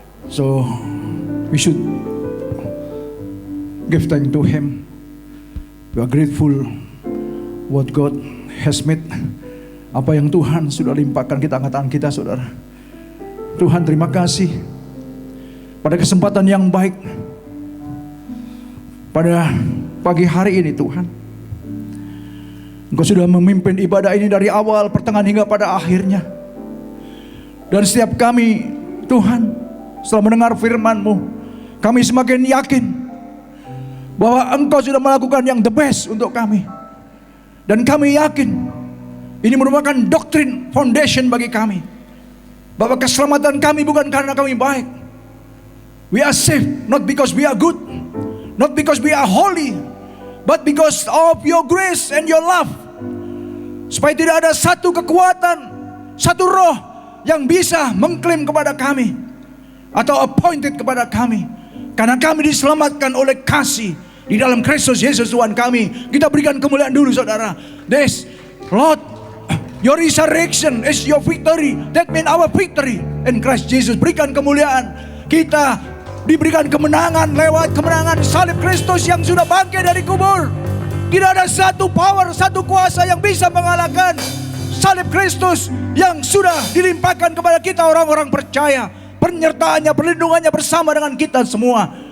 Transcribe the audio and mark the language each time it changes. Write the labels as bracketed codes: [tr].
[en] So we should give thanks to Him. We are grateful what God has made. [id] Apa yang Tuhan sudah limpahkan, kita angkat tangan kita, saudara. Tuhan, terima kasih pada kesempatan yang baik pada pagi hari ini, Tuhan. Engkau sudah memimpin ibadah ini dari awal, pertengahan hingga pada akhirnya. Dan setiap kami, Tuhan, setelah mendengar firman-Mu, kami semakin yakin bahwa Engkau sudah melakukan yang the best untuk kami. Dan kami yakin ini merupakan doktrin foundation bagi kami, bahwa keselamatan kami bukan karena kami baik. [en] We are saved not because we are good, not because we are holy, but because of your grace and your love. [id] Supaya tidak ada satu kekuatan, satu roh yang bisa mengklaim kepada kami atau appointed kepada kami, karena kami diselamatkan oleh kasih di dalam Kristus Yesus Tuhan kami. Kita berikan kemuliaan dulu, saudara. [en] This Lord, your resurrection is your victory. That means our victory in Christ Jesus. [id] Berikan kemuliaan. Kita diberikan kemenangan lewat kemenangan salib Kristus yang sudah bangkit dari kubur. Tidak ada satu power, satu kuasa yang bisa mengalahkan salib Kristus yang sudah dilimpahkan kepada kita orang-orang percaya. Penyertaannya, perlindungannya bersama dengan kita semua.